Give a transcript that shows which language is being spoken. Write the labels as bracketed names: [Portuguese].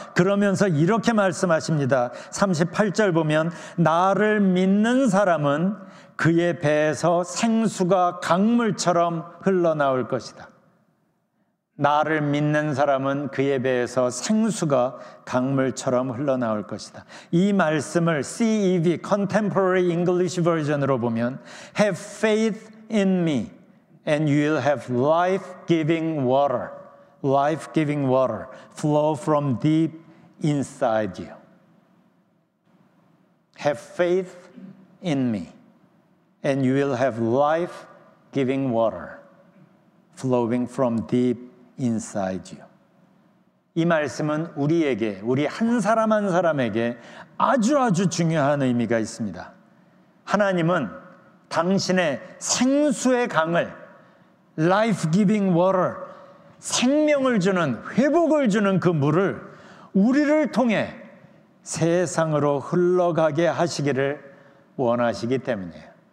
[Korean] 그러면서 이렇게 말씀하십니다. 38절 보면 나를 믿는 사람은 그의 배에서 생수가 강물처럼 흘러나올 것이다. 나를 믿는 사람은 그의 배에서 생수가 강물처럼 흘러나올 것이다. 이 말씀을 CEV, Contemporary English Version으로 보면 [English] Have faith in me and you will have life-giving water. Life-giving water flow from deep inside you. Have faith in me and you will have life-giving water flowing from deep inside you. [Korean] 이 말씀은 우리에게, 우리 한 사람 한 사람에게 아주 중요한 의미가 있습니다. 하나님은 당신의 생수의 강을 [English] life-giving water, [Korean] 생명을 주는, 회복을 주는 그 물을 우리를 통해 세상으로 흘러가게 하시기를 원하시기 때문이에요.